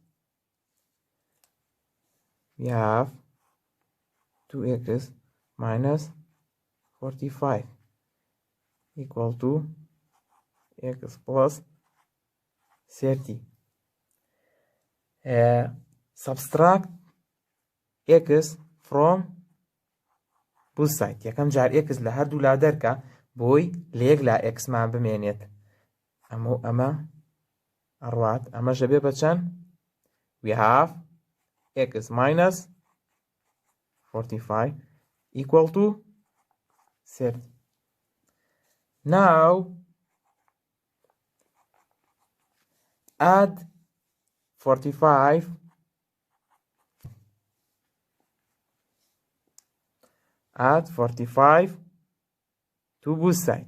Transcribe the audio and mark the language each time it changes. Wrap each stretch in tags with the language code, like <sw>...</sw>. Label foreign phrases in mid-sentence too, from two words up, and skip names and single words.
<en>We have 2x minus 45 equal to x plus 30. Subtract x from both sides.</en> <ckb>یەکەم جار x لە هەردوو لا دەرکە بۆی لە یەک لا x مان بمێنێت. ئەمە ئەڕوات ئەمەشە بێ بە چەند؟</ckb> <en>We have x minus 45 equal to 30. Now add 45 to both sides.</en>